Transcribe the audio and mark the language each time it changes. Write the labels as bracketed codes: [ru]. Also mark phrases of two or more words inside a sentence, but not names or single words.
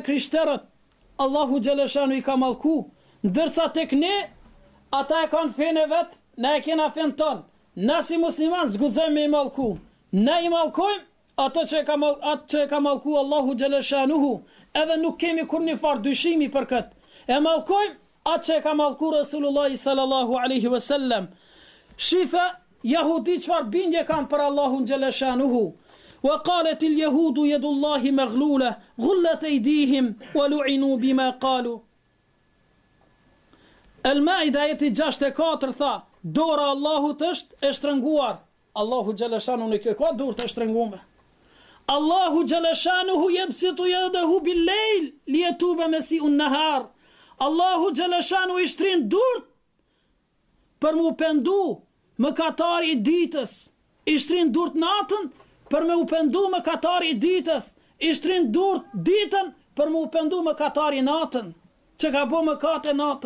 [sq] krishterët, Allahu xhaleshanu i ka mallku, ndërsa tek ne, ata e kanë fenë e vetë, ne e kena fenë tonë, na si musliman zguxojmë me i mallku, ne i mallkojmë atë që e ka mallku Allahu xhaleshanuhu, edhe nuk kemi kur një farë dyshimi për këtë, e mallkojmë atë që e ka mallku Rasulullah [ar] صلى الله عليه وسلم. [sq] Shifa Yahudi çfarë bindje kanë për Allahun xhaleshanuhu. [ar] وقالت اليهود يد الله مغلولة غلت أيديهم ولعنوا بما قالوا. [sq] Al-Maida ayeti 64 tha, dora Allahut është e shtrënguar. Allahu xhaleshanuhu nuk ka dorë të shtrënguar. [ar] الله جل شأنه يبسط يده بالليل ليتوب مسيء النهار. [sq] Allahu xhaleshanu i shtrin durt për mu pendu mëkatari i ditës, i shtrin durt natën për me u pendu mëkatari i ditës, i shtrin durt ditën për mu pendu mëkatari natën, që ka bo mëkate natën.